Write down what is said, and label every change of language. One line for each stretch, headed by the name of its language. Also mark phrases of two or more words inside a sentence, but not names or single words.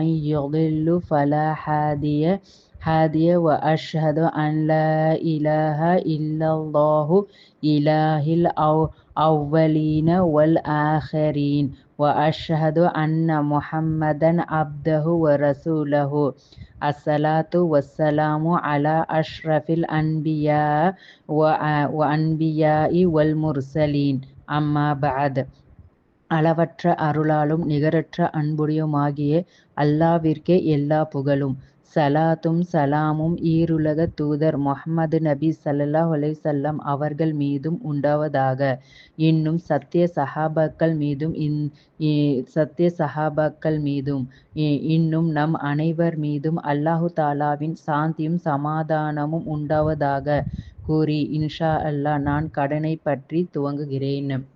Arabic: يضل فلا هادي وأشهد أن لا إله إلا الله إله الأولين والآخرين وأشهد أن محمدا عبده ورسوله الصلاة والسلام على أشرف الأنبياء والمرسلين أما بعد.
Tamil: அளவற்ற அருளாலும் நிகரற்ற அன்புடையுமாகிய அல்லாவிற்கே எல்லா புகழும். ஸலாத்தும் ஸலாமும் ஈருலக தூதர் முஹம்மது நபி
Arabic: صلى الله عليه وسلم
Tamil: அவர்கள் மீதும் உண்டாவதாக. இன்னும் சத்திய சஹாபாக்கள் மீதும் இன்னும் நம் அனைவர் மீதும் அல்லாஹு தஆலாவின் சாந்தியும் சமாதானமும் உண்டாவதாக கூறி
Arabic: إن شاء الله
Tamil: நான் கடனை பற்றி துவங்குகிறேன்.